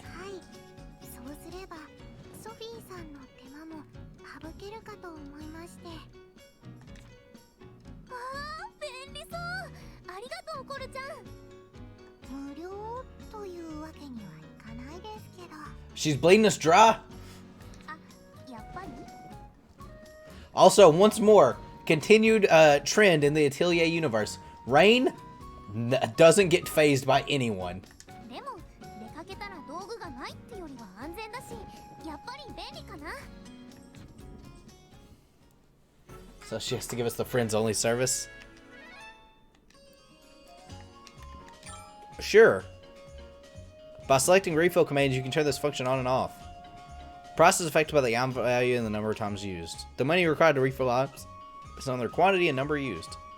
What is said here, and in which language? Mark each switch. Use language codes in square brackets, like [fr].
[ja] はいそうすればソフィーさんの手間も省けるかと思いましてあー便利そうありがとうコルちゃん無料というわけにはいかないですけど [en] She's bleeding us dry. [ja] あやっぱり [en] Also, once more, continued trend in the Atelier universe. Rain doesn't get phased by anyone. [ja] でも出かけたら道具がないってよりは安全だしやっぱり便利かな [en] So she has to give us the friends only service. Sure. By selecting refill commands, you can turn this function on and off. Price is affected by the item value and the number of times used. The money required to refill items is on their quantity and number used.